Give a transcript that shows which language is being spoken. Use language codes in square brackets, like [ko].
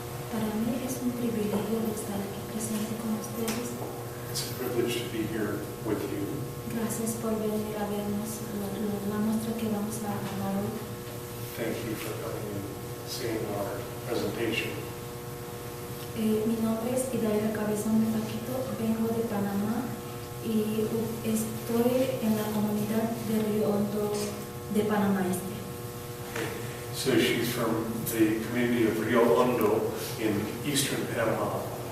[es] para mí es un privilegio de estar aquí presente con ustedes. [en] It's a privilege to be here with you. [es] Gracias por venir a vernos la muestra que vamos a dar hoy. [en] Thank you for coming and seeing our presentation. [es] Mi nombre es Haida Cabezón de Paquito, vengo de Panamá y estoy en la comunidad de Río Hondo de Panamá Este. [en] So she's from the community of Rio Hondo in eastern Panama.